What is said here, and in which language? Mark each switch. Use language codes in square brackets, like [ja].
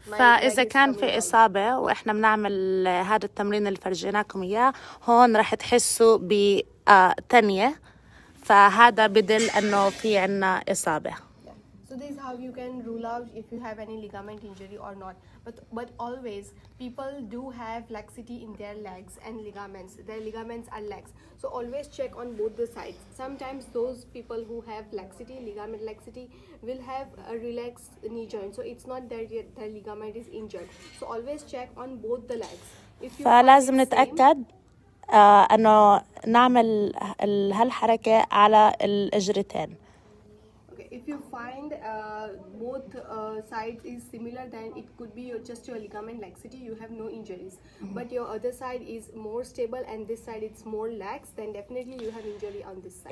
[ar] فإذا كان في إصابة وإحنا بنعمل هذا التمرين اللي فرجيناكم إياه، هون رح تحسوا بتنية، فهذا بدل أنه في عنا إصابة. [en] So this is how you can rule out if you have any ligament injury or not. But always people do have laxity in their legs and ligaments. Their ligaments are lax. So always check on both the sides. Sometimes those people who have laxity, ligament laxity, will have a relaxed knee joint. So it's not that their ligament is injured. So always check on both the legs. If you [ar] فلازم نتأكد أنه نعمل هالحركة على الإجرتين. [en] If you find both sides is similar, then it could be just your ligament laxity, you have no injuries. But your other side is more stable and this side it's more lax, then definitely you have injury on this side.